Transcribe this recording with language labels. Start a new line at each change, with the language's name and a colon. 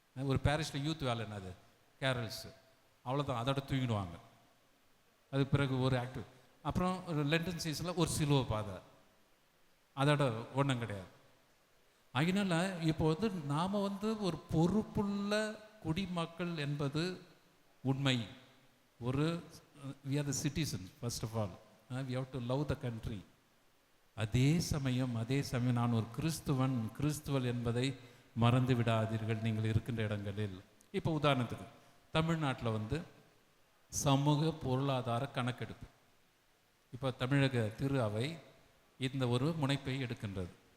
Tamil: ஒரு பாரிஸில் யூத் வேலை என்னது கேரல்ஸு, அவ்வளோதான், அதோட தூங்கிடுவாங்க. அதுக்கு பிறகு ஒரு ஆக்டிவ், அப்புறம் ஒரு லண்டன் சீசனில் ஒரு சிலுவை பாதை, அதோட ஒன்றும் கிடையாது. அதனால இப்போ வந்து நாம் வந்து ஒரு பொறுப்புள்ள குடிமக்கள் என்பது உண்மை.
English: ஒரு we are the citizens first of all, we have to love the country.
Tamil: அதே சமயம் நான் ஒரு கிறிஸ்துவல் என்பதை மறந்து விடாதீர்கள் நீங்கள் இருக்கின்ற இடங்களில். இப்போ உதாரணத்துக்கு தமிழ்நாட்டில் வந்து சமூக பொருளாதார கணக்கெடுப்பு, இப்போ தமிழக திரு அவை இந்த ஒரு முனைப்பை எடுக்கின்றது.